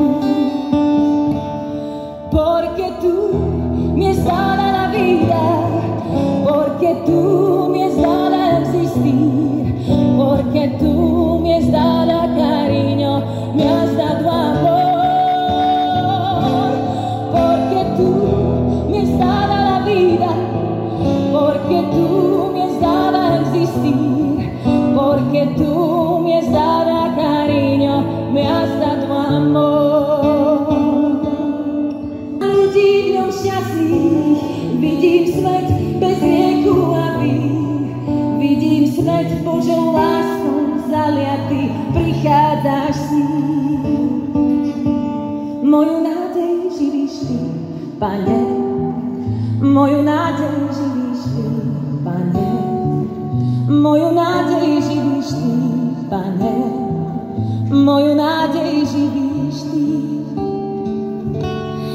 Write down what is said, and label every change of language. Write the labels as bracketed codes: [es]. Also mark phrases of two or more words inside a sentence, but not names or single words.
[es] Porque tú me has dado la vida, porque tú me has dado existir, porque tú me has dado cariño, me has dado amor. Porque tú me has dado la vida, porque tú me has dado existir, porque tú me has dado cariño, me has dado amor. [sk] Ľudí v ňom šťastných, vidím svet bez rieku a vín, vidím svet Božou láskou zaliatý, prichádzaš s ním. Moju nádej živíš ty, Pane, moju nádej živíš ty, Pane, moju nádej živíš ty, Pane, moju nádej živíš ty.